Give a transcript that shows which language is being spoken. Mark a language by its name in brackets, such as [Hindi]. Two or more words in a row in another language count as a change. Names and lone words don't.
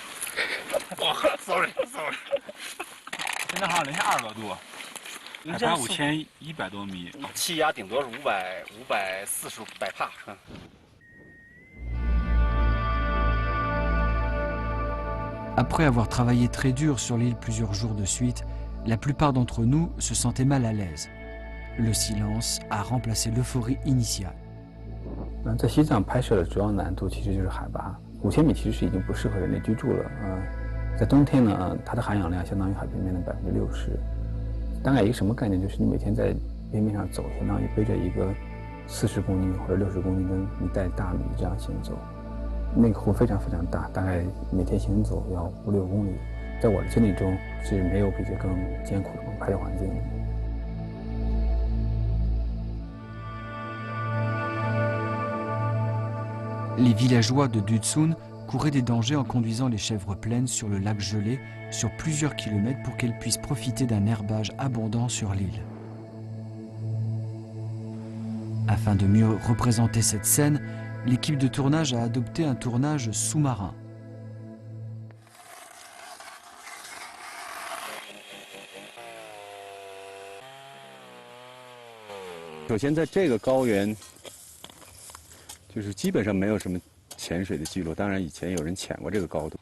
[English] 哇 ，sorry。 [Chinese] 现在好像零下2多度，海拔5100多米，气压顶多是540百帕。 [French] Après avoir travaillé très dur sur l'île plusieurs jours de suite, la plupart d'entre nous se sentaient mal à l'aise. Le silence a remplacé l'euphorie initiale. [Chinese] 在西藏拍摄的主要难度其实就是海拔，5000米其实是已经不适合人类居住了。在冬天呢，它的含氧量相当于海平面的60%。大概一个什么概念？就是你每天在边面上走，相当于背着一个40公斤或者60公斤的一袋大米这样行走。那个湖非常非常大，大概每天行走要5-6公里。在我的经历中是没有比这更艰苦的拍摄环境的。 [French] Les villageois de Dutsun couraient des dangers en conduisant les chèvres pleines sur le lac gelé sur plusieurs kilomètres pour qu'elles puissent profiter d'un herbage abondant sur l'île. Afin de mieux représenter cette scène, l'équipe de tournage a adopté un tournage sous-marin. [Chinese] 首先，在这个高原。就是基本上没有什么潜水的记录，当然以前有人潜过这个高度。